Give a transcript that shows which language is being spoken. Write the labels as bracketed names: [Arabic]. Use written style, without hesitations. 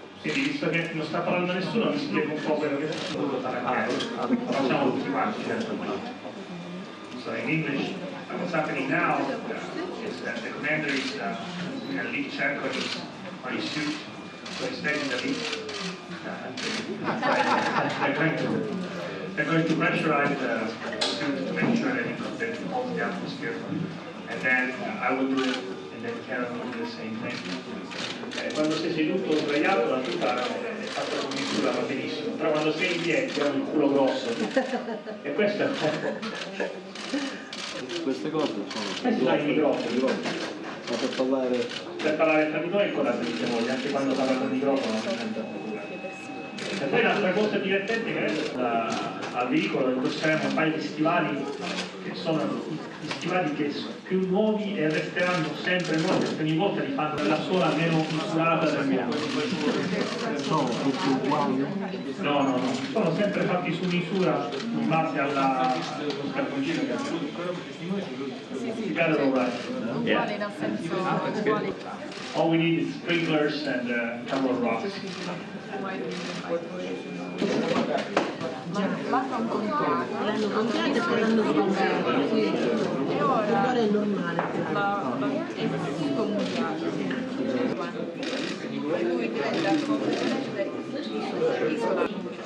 [Italian] Quindi visto che non sta parlando nessuno, mi spiego un po' quello che sto dovuto fare a Lo facciamo tutti quanti, certo. [English] So in English, what's happening now is that the commander is in a lead check on his suit, so he's taking the lead. They're going to pressurize the suit to make sure that it holds the atmosphere. And then I will do it, and then Karen will do the same thing. [Italian] Quando sei seduto o sdraiato la tuta è fatta con misura, va benissimo, però quando sei in piedi hai un culo grosso. E questo è Queste cose sono... questo è il microfono. Ma per parlare... Per parlare tra di noi è cosa sentiamo, anche quando parla col microfono non sento. E poi un'altra cosa divertente che adesso al veicolo indosseremo un paio di stivali che sono gli stivali che sono più nuovi e resteranno sempre nuovi, perché ogni volta li fanno la sola meno misurata del mondo. Sono tutti uguali? No, sono sempre fatti su misura in base allo scarponcino che Uguale in senso uguale. [English] All we need is sprinklers and a couple of rocks. [Italian] L'hanno comprato e poi l'hanno sbagliato, sì. e ora È normale. è comunicato. Lui diventa completamente isolato.